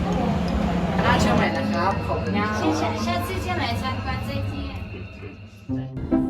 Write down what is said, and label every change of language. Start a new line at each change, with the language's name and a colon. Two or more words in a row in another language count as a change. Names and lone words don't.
Korean: 나 처음에
Thai: นะครับขอบคุณ
Chinese: 下次见来参观，再见。